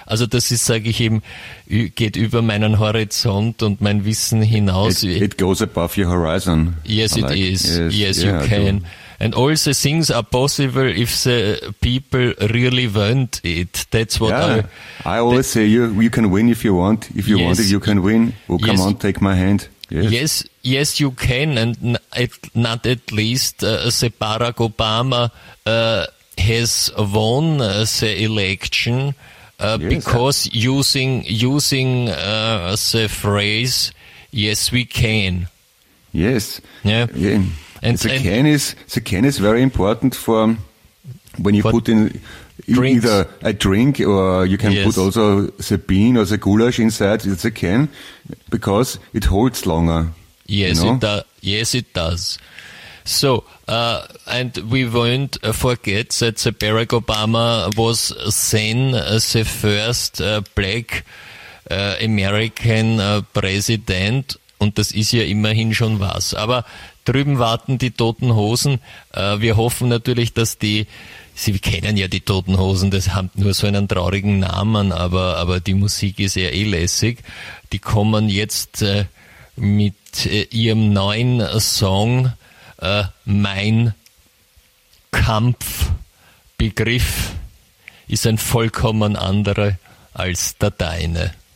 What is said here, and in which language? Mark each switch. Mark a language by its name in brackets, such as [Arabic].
[German] Also das ist, sage ich eben, geht über meinen Horizont und mein Wissen hinaus. [English] It goes above your horizon. Yes, it is. Yes, you can. And all the things are possible if the people really want it. That's what I always say, you can win if you want. If you want it, you can win. Oh, come on, take my hand. Yes, you can, and not at least Barack Obama has won the election because using the phrase "Yes, we can." Yes. Yeah. Yeah. And the can is very important for when you put in either a drink or you can put also the bean or the goulash inside. It's a can because it holds longer. Yes, it does. So, and we won't forget that Barack Obama was then the first black American president. [German] Und das ist ja immerhin schon was. Aber drüben warten die Toten Hosen. Wir hoffen natürlich, dass die, Sie kennen ja die Toten Hosen, das haben nur so einen traurigen Namen, aber die Musik ist ja eh lässig. Die kommen jetzt mit ihrem neuen Song Mein Kampfbegriff ist ein vollkommen anderer als der deine.